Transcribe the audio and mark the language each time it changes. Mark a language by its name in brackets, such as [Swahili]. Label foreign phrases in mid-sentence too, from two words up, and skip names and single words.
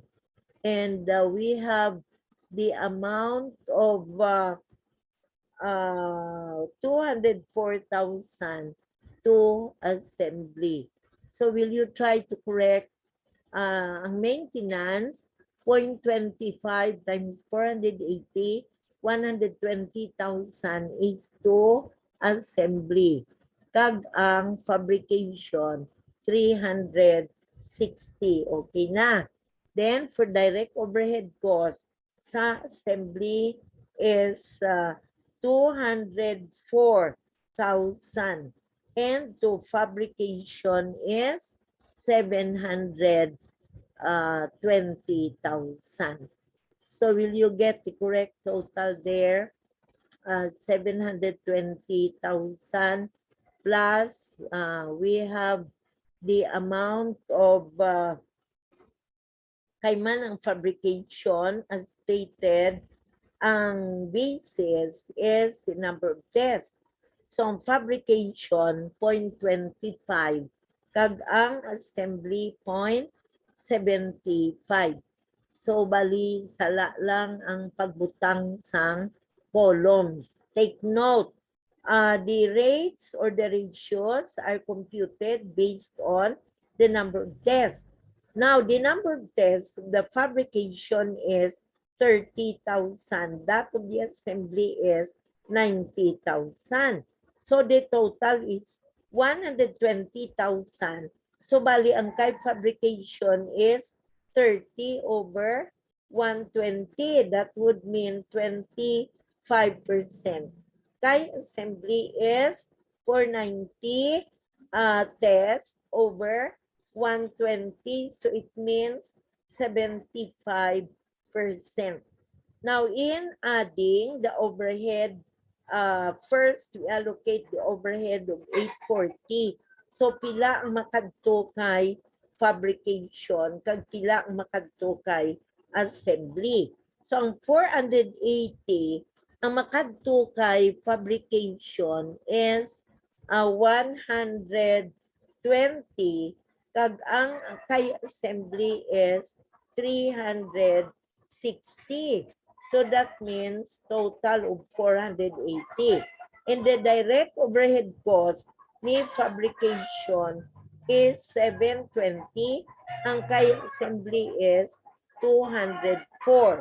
[English] And we have the amount of 204,000 to assembly. So will you try to correct ang maintenance, 0.25 times 480, 120,000 is to assembly. [Hiligaynon] Kag ang fabrication, 360. Okay na. [English] Then for direct overhead cost, sa assembly is 204,000 and to fabrication is 720,000. So will you get the correct total there? 720,000 plus we have the amount of [Hiligaynon] kaiman ang [English] fabrication as stated, ang basis is the number of tests. So, [Hiligaynon] ang fabrication, 0.25. Kag ang assembly, 0.75. So, bali, sala lang ang pagbutang sang columns. [English] Take note, the rates or the ratios are computed based on the number of tests. Now, the number of tests, the fabrication is 30,000. That of the assembly is 90,000. So, the total is 120,000. So, [Hiligaynon] bali, ang kay fabrication is 30 over 120. [English] That would mean 25%. Kay assembly is 490 test over 120. So it means 75%. Now, in adding the overhead, first we allocate the overhead of 840. [Hiligaynon] So pila ang makadto kay fabrication, kag pila ang makadto kay assembly. So ang 480, ang makadto kay fabrication is 120, kag ang kay assembly is 360. [English] So that means total of 480. And the direct overhead cost ni fabrication is 720. [Hiligaynon] Ang kay assembly is 204.